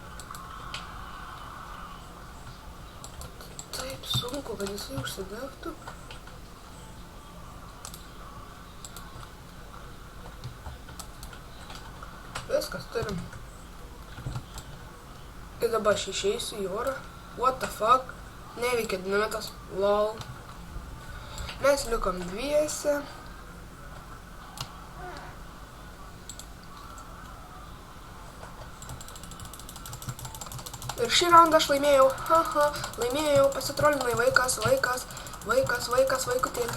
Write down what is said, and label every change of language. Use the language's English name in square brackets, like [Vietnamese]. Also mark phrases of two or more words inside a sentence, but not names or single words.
[Lithuanian] Taip sunku, kad jisai užsidegtų. Viskas turim. Ir dabar aš išeisiu į orą. [English] What the fuck? [Lithuanian] Neveikia dinamitas. Lol. Mes likom dviese. Ir šį raundą aš laimėjau. Laimėjau, pasitrolinai vaikutėlį.